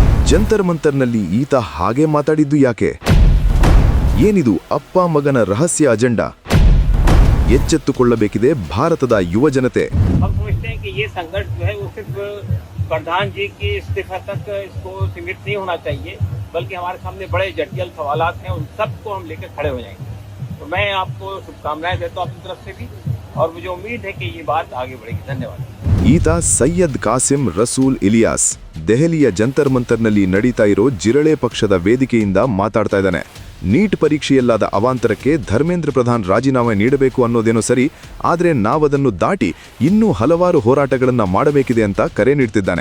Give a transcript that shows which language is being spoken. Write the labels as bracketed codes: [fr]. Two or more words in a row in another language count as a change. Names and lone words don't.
[kn] ಜಂತರ್ ಮಂತರ್ನಲ್ಲಿ ಈತ ಹಾಗೆ ಮಾತಾಡಿದ್ದು ಯಾಕೆ? ಏನಿದು ಅಪ್ಪ ಮಗನ ರಹಸ್ಯ ಅಜೆಂಡಾ? ಎಚ್ಚೆತ್ತುಕೊಳ್ಳಬೇಕಿದೆ ಭಾರತದ ಯುವ ಜನತೆ. [hi] प्रधान जी की इस्तीफा तक इसको सीमित नहीं होना चाहिए, बल्कि हमारे सामने बड़े जटिल सवालात हैं, उन सबको हम लेकर खड़े हो जाएंगे. तो मैं आपको शुभकामनाएं देता हूं अपनी तरफ से भी, और मुझे उम्मीद है कि ये बात आगे बढ़ेगी. धन्यवाद. [kn] ಈತ ಸೈಯದ್ ಕಾಸಿಂ ರಸೂಲ್ ಇಲಿಯಾಸ್ ದೆಹಲಿಯ ಜಂತರ್ ಮಂತರ್ನಲ್ಲಿ ನಡೀತಾ ಇರೋ ಜಿರಳೆ ಪಕ್ಷದ ವೇದಿಕೆಯಿಂದ ಮಾತಾಡ್ತಾ ಇದ್ದಾನೆ. ನೀಟ್ ಪರೀಕ್ಷೆಯಲ್ಲಾದ ಅವಾಂತರಕ್ಕೆ ಧರ್ಮೇಂದ್ರ ಪ್ರಧಾನ್ ರಾಜೀನಾಮೆ ನೀಡಬೇಕು ಅನ್ನೋದೇನೋ ಸರಿ, ಆದರೆ ನಾವದನ್ನು ದಾಟಿ ಇನ್ನೂ ಹಲವಾರು ಹೋರಾಟಗಳನ್ನು ಮಾಡಬೇಕಿದೆ ಅಂತ ಕರೆ ನೀಡ್ತಿದ್ದಾನೆ.